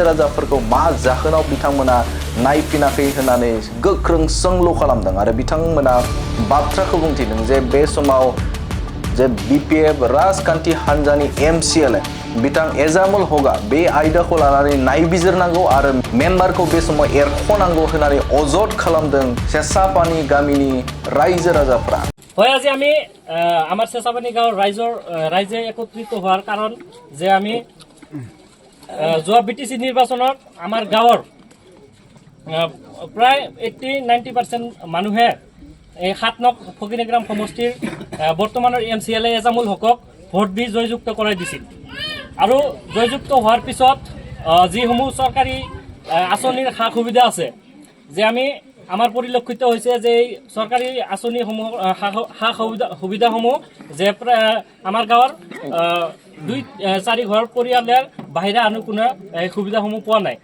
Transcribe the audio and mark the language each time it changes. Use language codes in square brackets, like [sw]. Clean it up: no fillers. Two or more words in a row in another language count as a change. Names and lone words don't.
[brx] राजाफोरखौ मा जाहोनाव बिथांमोना नायफिनाखै होननानै गोख्रों सोंलु खालामदों आरो बिथांमोना बाथ्राखौ बुंथिदों जे बे समाव जे BPF राजखान्थि हान्जानि MCLA बिथां एजामुल हकआ बे आयदाखौ लानानै नायबिजिरनांगौ आरो मेम्बारखौ बे समाव एरख'नांगौ होननानै अजद खालामदों सेसापानि गामिनि रायजो राजाफोरा। [as] হয় আজি আমি আমার চেঁচাপানী গাঁৱৰ ৰাইজে একত্ৰিত হোৱাৰ কাৰণ যে আমি যোৱা BTC নিৰ্বাচনত আমাৰ গাঁৱৰ প্ৰায় 80-90% মানুহে এই 7 নং ফকিৰাগ্ৰাম সমষ্টিৰ বৰ্তমানৰ MCLA এজামুল হকক ভোট দি জয়যুক্ত কৰাই দিছিল আৰু জয়যুক্ত হোৱাৰ পিছত যিসমূহ চৰকাৰী আঁচনিৰ সা সুবিধা আছে যে আমি আমাৰ পৰিলক্ষিত হৈছে যে চৰকাৰী আঁচনিসমূহ সা সুবিধাসমূহ যে আমাৰ গাঁৱৰ 2-4 ঘৰ পৰিয়ালৰ বাহিৰে আন কোনো সুবিধাসমূহ পোৱা নাই।